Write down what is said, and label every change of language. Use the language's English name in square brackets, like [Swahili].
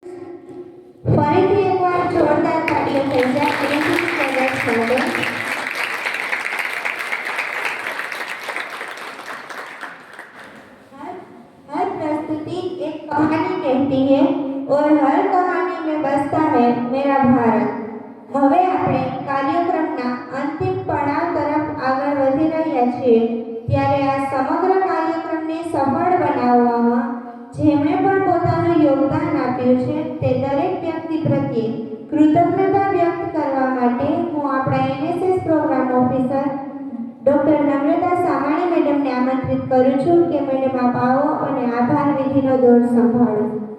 [Gujarati] ફરીથી એકવાર જોરદાર તાળીઓ થઈ જાય એનસીસી કેડેટ્સ માટે. [Hindi] हर प्रस्तुति एक कहानी कहती है और हर कहानी में बसता है मेरा भारत. [Gujarati] હવે આપણે કાર્યક્રમના અંતિમ પડાવ તરફ આગળ વધી રહ્યા છીએ ત્યારે આ સમગ્ર કાર્યક્રમને સફળ બનાવવામાં જેમણે પણ પોતાનું યોગદાન આપ્યું છે તે દરેક વ્યક્તિ પ્રત્યે કૃતજ્ઞતા વ્યક્ત કરવા માટે હું આપણા એનએસએસ પ્રોગ્રામ ઓફિસર ડોક્ટર નમ્રતા સામાણી મેડમને આમંત્રિત કરું છું કે મેડમ આપ આવો અને આભાર વિધિનો દોર સંભાળો.